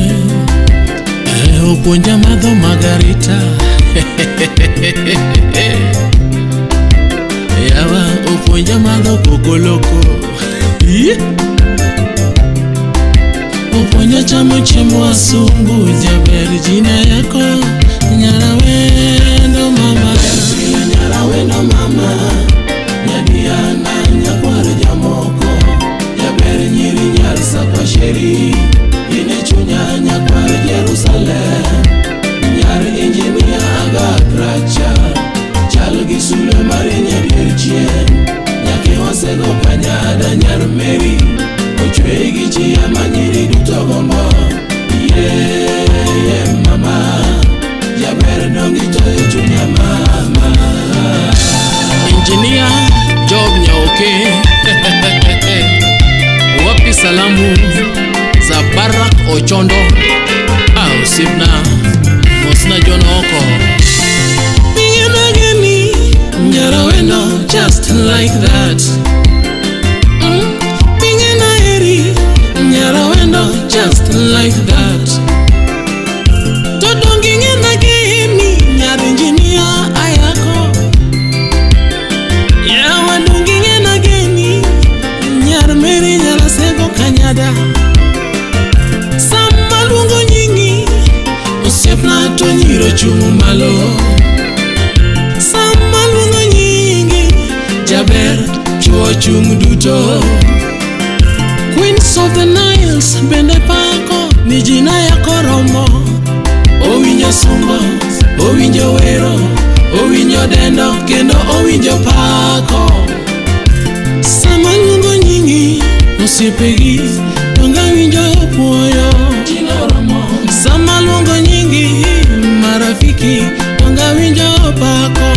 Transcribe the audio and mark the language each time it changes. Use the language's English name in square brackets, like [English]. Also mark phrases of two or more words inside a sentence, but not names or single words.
[Luo (Kenya and Tanzania)] Opuonja madho Margarita. Yawa opuonja madho Kokoloko. Opuonja chamo chiemo asungu. Jaber jina yako Nyarawendo mama. Nyarawendo mama, Nyadiana nyakwar jamoko. Jaber nyiri nyar sakwa sheri, ine chunya nyakwar Jerusalem. Nyar engineer Aga Kracha, chal gi sule mari nyadier chien. Nyake wasego kanyada Nyar Mary, ochwe gi chia manyiri duto gombo. Yeah, mama, Jaber dongi toyo chunya mama. Engineer Job Nyaoke. [Swahili] Wapi salamu za Barak Ochondo. [Luo (Kenya and Tanzania)] Sipna Mosna Jonoko. Bingena geni Nyarawendo [English] just like that. [Luo (Kenya and Tanzania)] Bingena eri Nyarawendo [English] just like that. [Luo (Kenya and Tanzania)] Todongingena geni Nyar engineer ayako. Yawa dongingena geni Nyar Mary Nyarasego Kanyada. Sama lungo nyingi osiepna to nyiro chung malo. Sama lungo nyingi Jaber chuo chung duto. Queens of the Niles bende pako ni jina yako romo. Owinjo sumbo, owinjo wero, owinjo dendo, kendo owinjo pako. Sama lungo nyingi osiepegi tonga winjo puoyo. Sama lungo nyingi marafiki tonga winjo pako.